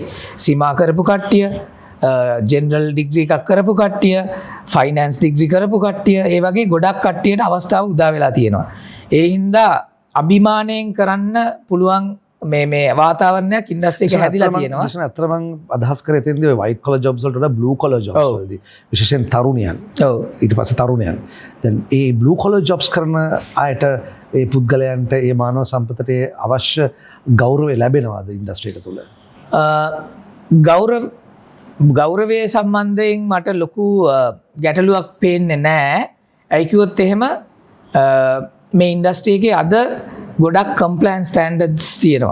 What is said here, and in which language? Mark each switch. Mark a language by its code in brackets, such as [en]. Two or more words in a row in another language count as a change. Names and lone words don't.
[si] සීමා කරපු කට්ටිය, [en] general degree [si] එකක් කරපු කට්ටිය, [en] finance degree [si] කරපු කට්ටිය, ඒ වගේ ගොඩක් කට්ටියට අවස්ථාව උදා වෙලා තියෙනවා. ඒ හින්දා අභිමාණයෙන් කරන්න පුළුවන් මේ වාතාවරණයක් ඉන්ඩස්ට්‍රි එකේ හැදිලා තියෙනවා. අතර මම අදහස් කරේ එතෙන්දී ඔය [en] white collar jobs [si] වලට වඩා [en] blue collar jobs [si] වලදී විශේෂයෙන් තරුණයන්. ඔව්. ඊට පස්සේ තරුණයන්. දැන් ඒ [en] blue collar jobs [si] කරන අයට ඒ පුද්ගලයන්ට ඒ මානව සම්පතට අවශ්‍ය ගෞරවය ලැබෙනවද ඉන්ඩස්ට්‍රි එක තුළ? ගෞරවය සම්බන්ධයෙන් මට ලොකු ගැටලුවක් පේන්නේ නැහැ. ඒ කිව්වොත් එහෙම මේ ඉන්ඩස්ට්‍රි එකේ අද ගොඩක් [en] compliance standards [si] තියෙනවා.